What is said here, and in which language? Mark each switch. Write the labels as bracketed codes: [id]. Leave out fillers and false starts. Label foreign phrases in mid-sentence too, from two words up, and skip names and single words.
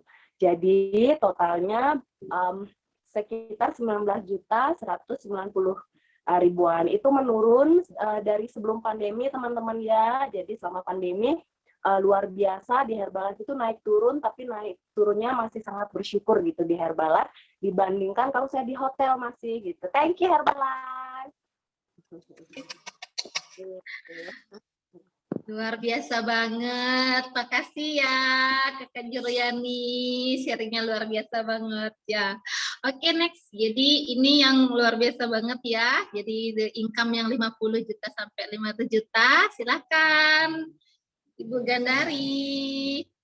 [id] Jadi totalnya sekitar 19.190.000-an. Itu menurun dari sebelum pandemi teman-teman ya. Jadi selama pandemi luar biasa di Herbalife itu naik turun, tapi naik turunnya masih sangat bersyukur gitu di Herbalife dibandingkan kalau saya di hotel masih gitu. [en] Thank you Herbalife. [id] Luar biasa banget. Makasih ya Kakak Juryani, sharingnya luar biasa banget ya. Oke, next. Jadi ini yang luar biasa banget ya. Jadi [en] the income [id] yang 50 juta sampai 50 juta. Silakan Ibu Gandari.